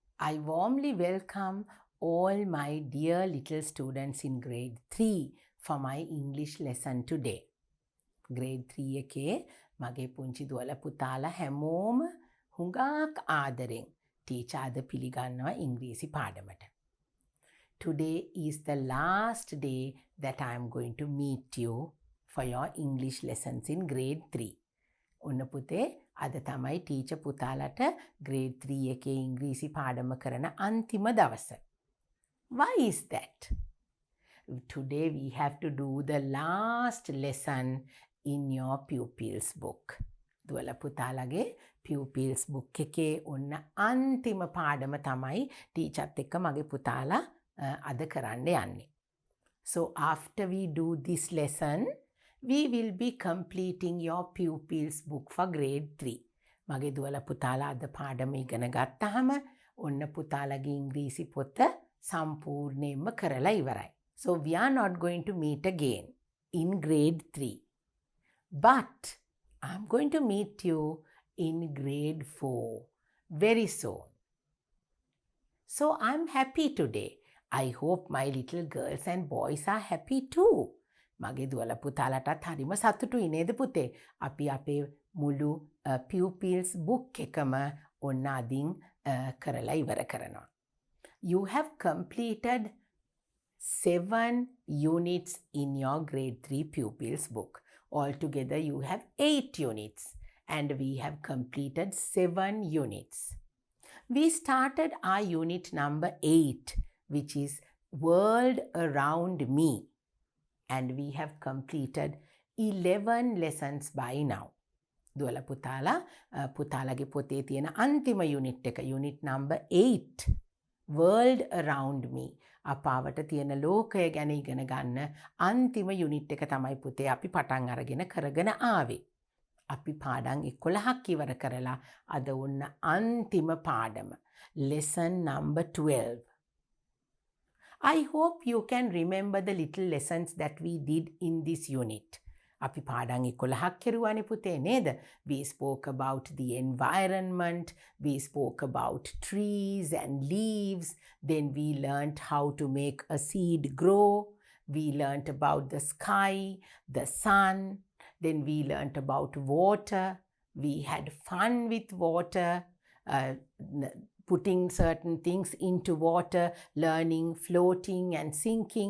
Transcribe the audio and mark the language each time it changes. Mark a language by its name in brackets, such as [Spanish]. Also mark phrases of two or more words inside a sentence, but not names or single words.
[English] I warmly welcome all my dear little students in grade 3 for my English lesson today. [Sinhala] Grade 3 එකේ මගේ පුංචි දුවල පුතාලා හැමෝම හුඟක් ආදරෙන් ටීචර් අද පිළිගන්නවා ඉංග්‍රීසි පාඩමට. [English] Today is the last day that I am going to meet you for your English lessons in grade 3. [Sinhala] ඔන්න පුතේ අද තමයි ටීචර් පුතාලට grade 3 එකේ ඉංග්‍රීසි පාඩම කරන අන්තිම දවස. [English] Why is that? Today we have to do the last lesson in your pupils book. [Sinhala] දුවල පුතාලගේ [English] pupils book [Sinhala] එකේ ඔන්න අන්තිම පාඩම තමයි ටීචර්ත් එක්ක මගේ පුතාලා අද කරන්න යන්නේ. [English] So after we do this lesson, we will be completing your pupils book for grade 3. මගේ දුවල පුතාලා අද පාඩම ඉගෙන ගත්තාම ඔන්න පුතාලගේ ඉංග්‍රීසි පොත සම්පූර්ණයෙන්ම කරලා ඉවරයි. So we are not going to meet again in grade 3. But I'm going to meet you in grade 4 very soon. So I'm happy today. I hope my little girls and boys are happy too. [Sinhala] මගේ දුවල පුතාලටත් හරිම සතුටුයි නේද පුතේ? අපි අපේ මුළු [English] pupils book [Sinhala] එකම ඔන්න අදින් කරලා ඉවර කරනවා. [English] You have completed 7 units in your grade 3 pupils book. Altogether you have 8 units and we have completed 7 units. We started our unit number 8, which is World Around Me. And we have completed 11 lessons by now. [Sinhala] දුවල පුතාලගේ පොතේ තියෙන අන්තිම යුනිට් එක යුනිට් number 8 World Around Me. අපාවට තියෙන ලෝකය ගැන ඉගෙන ගන්න අන්තිම යුනිට් එක තමයි පුතේ අපි පටන් අරගෙන කරගෙන ආවේ. අපි පාඩම් 11ක් ඉවර කරලා අද ඔන්න අන්තිම පාඩම [English] lesson number [Sinhala] 12. [English] I hope you can remember the little lessons that we did in this unit. [Sinhala] අපි පාඩම් 11ක් කරුවානේ පුතේ නේද? [English] We spoke about the environment, we spoke about trees and leaves, then we learnt how to make a seed grow, we learnt about the sky, the sun, then we learnt about water, we had fun with water, putting certain things into water, learning floating and sinking.